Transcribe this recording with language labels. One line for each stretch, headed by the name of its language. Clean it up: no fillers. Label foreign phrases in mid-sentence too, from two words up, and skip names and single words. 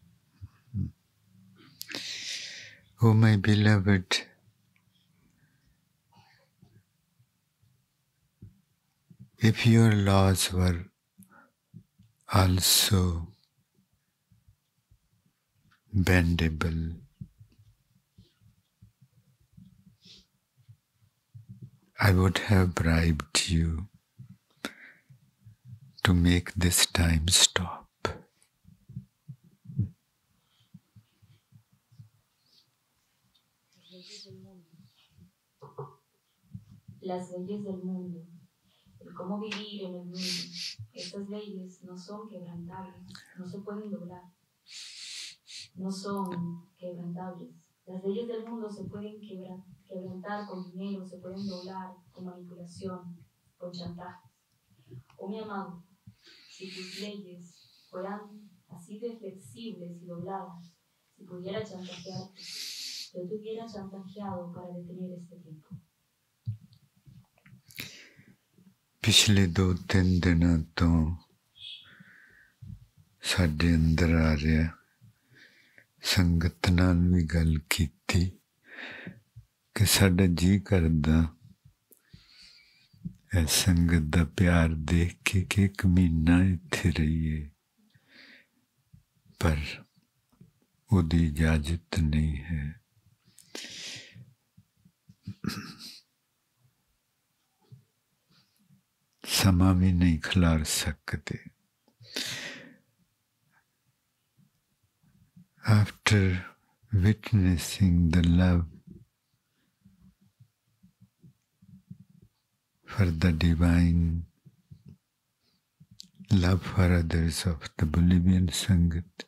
English: Oh, my beloved, if your laws were also bendable, I would have bribed you to make this time stop.
Spanish: Las leyes del mundo, el cómo vivir en el mundo, estas leyes no son quebrantables, no se pueden doblar, no son quebrantables. Las leyes del mundo se pueden quebrantar con dinero, se pueden doblar con manipulación, con chantajes. Oh mi amado, si tus leyes fueran así así de flexibles y dobladas, si pudiera chantajearte, yo te hubiera chantajeado para detener este tiempo.
Punjabi: ਪਿਛਲੇ 2-3 ਦਿਨਾਂ ਤੋ ਸਾਡੇ ਅੰਦਰ ਆ ਰਿਹਾ ਸੰਗਤ ਨਾਲ ਵੀ ਗੱਲ ਕੀਤੀ ਕਿ ਸਾਡਾ ਜੀ ਕਰਦਾ ਏ ਸੰਗਤ ਦਾ ਪਿਆਰ ਦੇਖ ਕੇ ਕਿ 1 ਮਹੀਨਾ ਇੱਥੇ ਰਹੀਏ, ਪਰ ਉਹਦੀ ਇਜਾਜ਼ਤ ਨਹੀਂ ਹੈ। ਸਮਾਂ ਵੀ ਨਹੀਂ ਖਿਲਾਰ ਸਕਦੇ।
English: After witnessing the love for the divine, love for others of the Bolivian Sangat,